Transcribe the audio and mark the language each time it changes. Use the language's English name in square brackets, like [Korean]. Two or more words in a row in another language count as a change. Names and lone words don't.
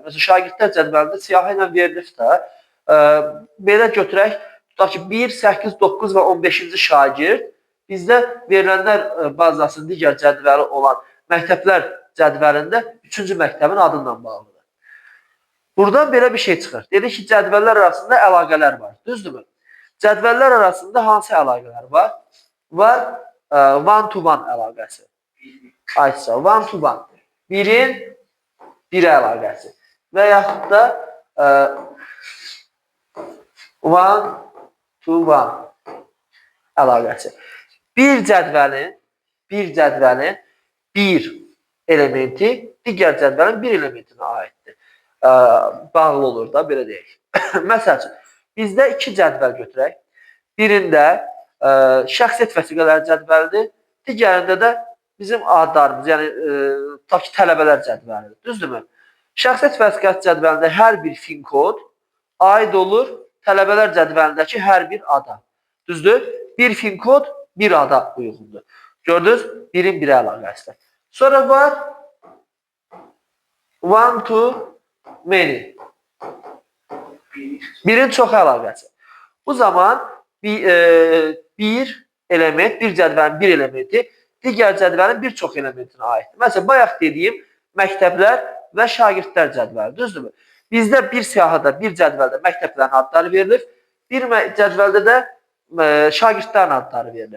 [Azerbaijani] Məsələn, şagirdlər cədvəlində siyahı ilə verilir də, belə götürək, tutaq ki, 1, 8, 9 və 15-ci şagird bizdə verilənlər bazasının digər cədvəli olan məktəblər cədvəlində 3-cü məktəbin adından bağlıdır. Buradan belə bir şey çıxır. Dedik ki, cədvəllər arasında əlaqələr var. Düzdürmü? Cədvəllər arasında hansı əlaqələr var? Var [English] one-to-one [Azerbaijani] əlaqəsi. Aysa, [English] one-to-one. [Azerbaijani] Birin birə əlaqəsi. Və yaxud da [English] one-to-one [Azerbaijani] əlaqəsi. Bir cədvəlin bir elementi digər cədvəlin bir elementinə aiddir. Bağlı olur da, belə deyək. Məsəl üçün, bizdə iki cədvəl götürək. Birində şəxsiyyət vəsiqələri cədvəlidir, digərində də bizim adlarımız, yəni tutaq ki, tələbələr cədvəlidir. Düzdürmü? Şəxsiyyət vəsiqəsi cədvəlində hər bir fin kod aid olur tələbələr cədvəlindəki hər bir ada. Düzdür? Bir fin kod bir ada uyğundur. Gördünüz? Birin birə əlaqəsidir. Sonra var [English] one to many. [Azerbaijani] Birin çox əlaqəsi. Bu zaman bir element, bir cədvəlin bir elementi digər cədvəlin bir çox elementinə aiddir. Məsələn, bayaq dediyim məktəblər və şagirdlər cədvəli. Düzdürmü? Bizdə bir siyahıda, bir cədvəldə məktəblərin adları verilir, bir cədvəldə də şagirdlərin adları verilir.